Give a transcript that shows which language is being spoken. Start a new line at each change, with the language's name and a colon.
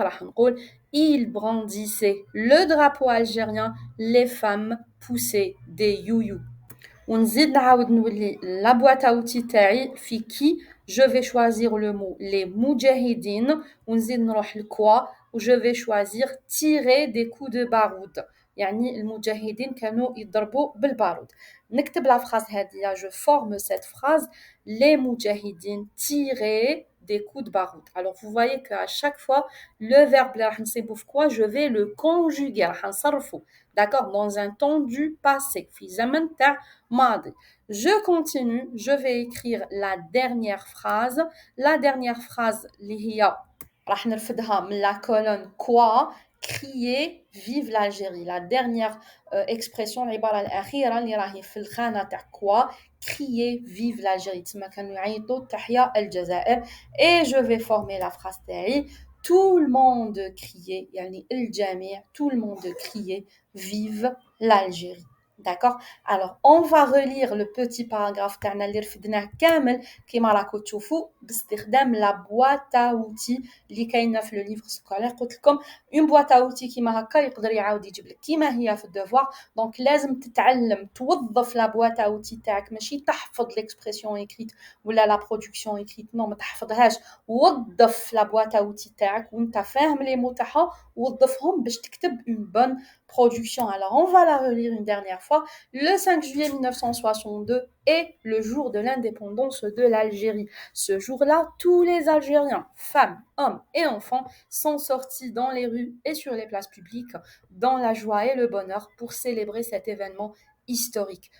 Arabic: راح نقول
French: ils brandissaient le drapeau algérien, les femmes poussaient des youyou.
Arabic: ونزيد نعاود نولي لا
French: boîte à outils
Arabic: تاعي في كي
French: je vais choisir le mot les moudjahidines
Arabic: ونزيد نروح لكوا و
French: je vais choisir tirer des coups de baroud.
Arabic: يعني المجاهدين كانوا يضربوا بالبارود. نكتب
French: la phrase
Arabic: هذه.
French: Je forme cette phrase les moudjahidines tiraient des coups de baroud. Alors vous voyez qu'à chaque fois le verbe
Arabic: اللي راح نصيبو في
French: quoi je vais le conjuguer.
Arabic: راح نصرفه.
French: D'accord, dans un temps du passé.
Arabic: في زمن تاع ماضي.
French: Je continue, je vais écrire la dernière phrase. La dernière phrase
Arabic: اللي هي راح نرفدها من
French: la colonne quoi. Crier vive l'Algérie. La dernière expression
Arabic: العبارة الأخيرة اللي راهي في الخانة تاع quoi.
French: Crier vive l'Algérie.
Arabic: تما كانوا يعيطوا تحيا الجزائر.
French: Et je vais former la phrase
Arabic: تاعي.
French: Tout le monde criait,
Arabic: يعني الجميع,
French: tout le monde criait vive l'Algérie. D'accord. Alors on va relire le petit paragraphe
Arabic: تاعنا اللي رفدناه كامل كيما راكم تشوفوا باستخدام
French: la boîte à outils
Arabic: اللي كاينه في لو ليفر سكولير. قلت لكم اون boîte à outils كيما هكا يقدر يعاود يجيب لك كيما هي في الدوفوار. دونك لازم تتعلم توظف لا boîte à outils تاعك. ماشي تحفظ ليكسبرسيون ايكريت ولا لا برودكسيون ايكريت. نو ما تحفظهاش. وظف لا boîte à outils تاعك وانت فاهم لي مو تاعها وظفهم باش تكتب اون بون production.
French: Alors, on va la relire une dernière fois. Le 5 juillet 1962 est le jour de l'indépendance de l'Algérie. Ce jour-là, tous les Algériens, femmes, hommes et enfants, sont sortis dans les rues et sur les places publiques dans la joie et le bonheur pour célébrer cet événement historique.